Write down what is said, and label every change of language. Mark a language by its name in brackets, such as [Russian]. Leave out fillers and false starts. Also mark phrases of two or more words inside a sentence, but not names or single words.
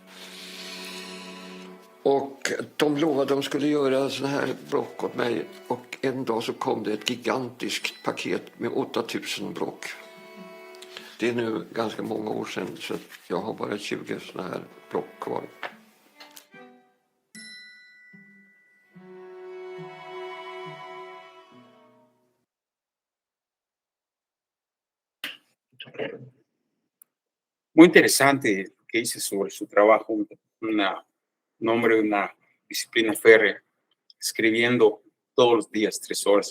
[Swedish] Och de lovade att de skulle göra så här block åt mig. Och en dag så kom det ett gigantiskt paket med 8000 block. Det är nu ganska många år sedan så jag har bara 20 såna här block kvar. [Spanish] Muy interesante lo que dice sobre su trabajo, un hombre de una disciplina férrea, escribiendo todos los días 3 horas.